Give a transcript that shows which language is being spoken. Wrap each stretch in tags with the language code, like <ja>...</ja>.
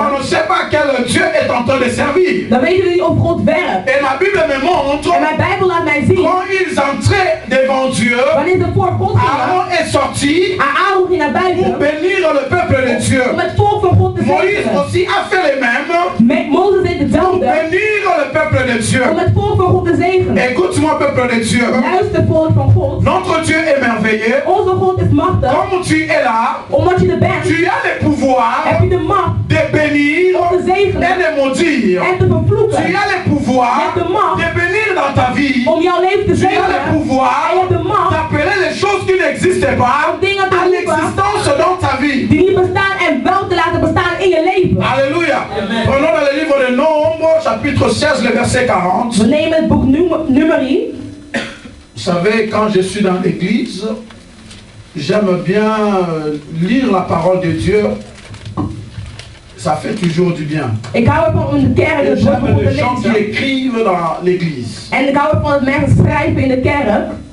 <fr>on ne sait pas quel Dieu est en train de servir.</fr> <nl>Dan weten we niet of God werkt.</nl> <fr>Et ma Bible me montre.</fr> <nl>En mijn Bijbel laat mij zien.</nl> <fr>Quand ils entraient devant Dieu,</fr> <nl>wanneer ze voor God gingen,</nl> <fr>Aaron est sorti.</fr> <nl>Aaron ging naar buiten.</nl> <fr>Pour bénir le peuple de Dieu.</fr> <nl>Om het volk van God te zegenen.</nl> <fr>Moïse aussi a fait les mêmes.</fr> <nl>Mozes deed hetzelfde.</nl> <fr>Pour bénir le peuple de Dieu.</fr> <nl>Om het volk van God te zegenen.</nl> <fr>Écoute-moi, peuple de Dieu.</fr> <nl>Luister, volk van God.</nl> <fr>Notre Dieu est merveilleux.</fr> <nl>Onze God is machtig.</nl> <fr>Comme tu es là,</fr> <nl>omdat je er bent,</nl> <fr>tu as le pouvoir.</fr> <nl>Heb je de macht</nl> <fr>de bénir</fr> <nl>om te zegenen</nl> <fr>et de maudire.</fr> <nl>En te vervloeken.</nl> <fr>Tu as le pouvoir</fr> <nl>je hebt de macht</nl> <fr>de bénir dans ta vie.</fr> <nl>Om jouw leven te zegenen.</nl> <fr>Tu as le pouvoir</fr> <nl>en je hebt de macht</nl> <fr>d'appeler les choses qui n'existent pas à l'existence dans ta vie.</fr> <nl>Die niet bestaan en wel te laten bestaan in je leven. Alléluia.</nl> <fr>Prenons dans le livre de Nombre, chapitre 16, le verset 40.</fr> <nl>We nemen het boek Numeri.</nl> <fr>Vous savez, quand je suis dans l'église, j'aime bien lire la parole de Dieu. Ça fait toujours du bien.</fr> <nl>Ik hou ervan om de kerk</nl> <fr>et j'aime les gens qui écrivent dans l'église.</fr> <nl>En ik hou ervan dat mensen schrijven in de kerk.</nl>